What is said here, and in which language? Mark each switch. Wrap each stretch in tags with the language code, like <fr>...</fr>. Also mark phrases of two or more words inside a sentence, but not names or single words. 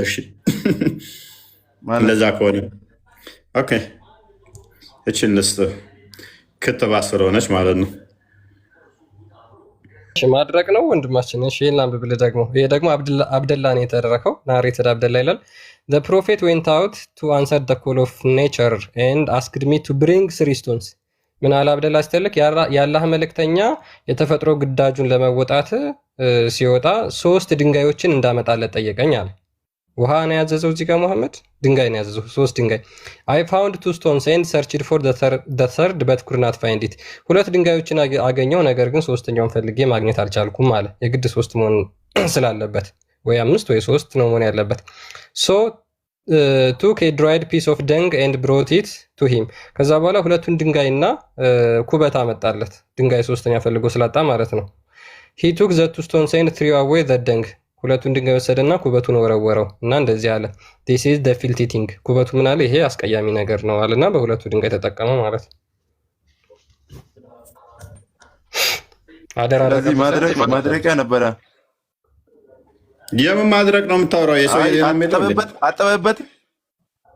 <am>እሺ፣ እንደዛ ከሆነ ኦኬ፣ እቺን ልስጥህ። ክትባት ስለሆነች ማለት ነው። ማድረቅ ነው ወንድማችን። እሺ ይሄን ላንብብልህ ደግሞ። ይሄ ደግሞ አብደላ ነው የተደረከው። ናሬትድ አብደላ ይላል።</am> <en>The prophet went out to answer the call of nature and asked me to bring 3 stones.</en> <am>ምን አለ አብደላ ሲተልክ የአላህ መልእክተኛ የተፈጥሮ ግዳጁን ለመወጣት ሲወጣ 3 ድንጋዮችን እንዳመጣለት ጠየቀኝ አለ። ውሃ ነው ያዘዘው እዚህ ጋር መሐመድ ድንጋይ ነው ያዘዘው። 3 ድንጋይ</am> <en>I found 2 stones and searched for the third but could not find it.</en> <am>2 ድንጋዮችን አገኘው ነገር ግን ሶስተኛውን ፈልጌ ማግኘት አልቻልኩም አለ። የግድ 3 መሆን ስላለበት ወይ 5 ወይ 3 ነው መሆን ያለበት።</am> <en>So took a dried piece of dung and brought it to him.</en> <am>ከዛ በኋላ 2ቱን ድንጋይና ኩበት አመጣለት። ድንጋይ ሶስተኛ ፈልጎ ስላጣ ማለት ነው።</am> <en>He took the 2 stones and threw away the dung.</en> <am>2ቱን ድንጋይ ወሰደና ኩበቱን ወረወረው እና እንደዚህ አለ</am> <en>this is the filthy thing።</en> <am>ኩበቱ ምን አለ? ይሄ አስቀያሚ ነገር ነው አለና በ2ቱ ድንጋይ ተጠቀመ ማለት ነው። ስለዚህ ማድረቂያ ነበረ። የምን ማድረቅ ነው የምታወራው? የሰው አጠበበት</am>